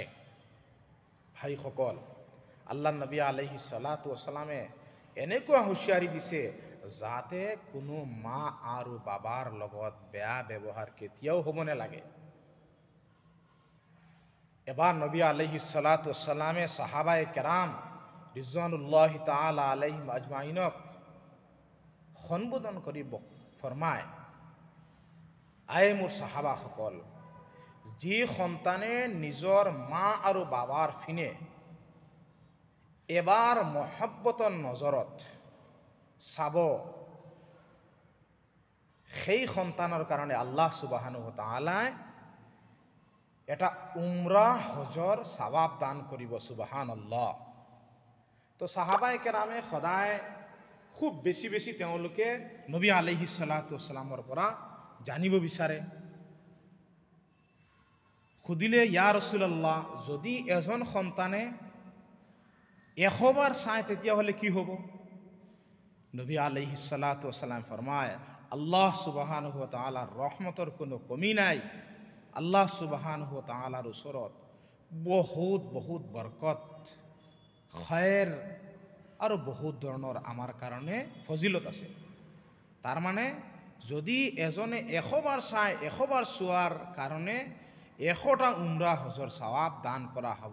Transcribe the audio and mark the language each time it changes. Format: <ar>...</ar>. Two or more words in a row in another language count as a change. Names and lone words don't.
<as>ভাইসকল, আল্লাহ নবী</as> <ar>عليه الصلاة والسلام</ar> <as>এনেকুৱা হুঁচিয়াৰি দিছে যাতে কোনো মা আৰু বাবাৰ লগত বেয়া ব্যৱহাৰ কেতিয়াও হ'ব নালাগে। এবাৰ নবী</as> <ar>عليه الصلاة والسلام</ar> <as>সাহাবায়ে কেৰাম</as> <ar>رضوان الله تعالى عليهم أجمعين</ar> <as>সম্বোধন কৰি ফৰমায়, আয়ে মোৰ সাহাবাসকল, যি সন্তানে নিজৰ মা আৰু বাবাৰ ফিনে এবাৰ মহব্বতৰ নজৰত চাব, সেই সন্তানৰ কাৰণে</as> <ar>الله سبحانه وتعالى</ar> <as>এটা উমৰাহ হজৰ সৱাব দান কৰিব। সুবহানাল্লাহ। তো সাহাবায়ে কেৰামে সদায় খুব বেছি বেছি তেওঁলোকে নবী</as> <ar>عليه الصلاة والسلام</ar> <as>পৰা জানিব বিচাৰে। সুধিলে,</as> <ar>يا رسول الله,</ar> <as>যদি এজন সন্তানে 100 বাৰ চায় তেতিয়াহ'লে কি হ'ব? নবী</as> <ar>عليه الصلاة والسلام</ar> <as>ফৰমায়,</as> <ar>الله سبحانه وتعالى</ar> <as>ৰহমতৰ কোনো কমি নাই।</as> <ar>الله سبحانه وتعالى</ar> <as>ওচৰত বহুত বহুত বৰকত, খৈৰ আৰু বহুত ধৰণৰ আমাৰ কাৰণে ফজিলত আছে। তাৰ মানে যদি এজনে 100 বাৰ চায়, 100 বাৰ চোৱাৰ কাৰণে 100টা উমৰা হজৰ সৱাব দান কৰা হ'ব।</as>